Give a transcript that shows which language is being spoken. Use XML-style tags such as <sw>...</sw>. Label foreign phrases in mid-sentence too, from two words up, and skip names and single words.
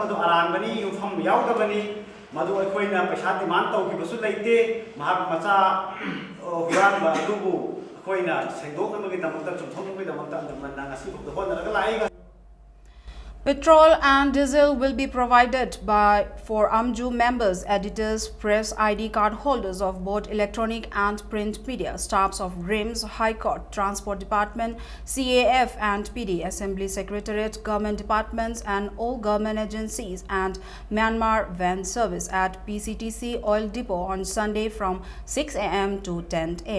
<mni>adu aranbani yufam yaudabani madu akoina paisa demand tawgibasu leite mahak macha huran ba adubu akoina sengdoknamagi damakta chumthoknamagi damakta andamana ngasi bukda honaraga laiga.</mni> <en>Petrol and diesel will be provided for AMJU members, editors, press ID card holders of both electronic and print media, staffs of RIMS, High Court, Transport Department, CAF and PD, Assembly Secretariat, government departments and all government agencies, and Myanmar van service at PCTC Oil Depot on Sunday from 6 a.m.</en>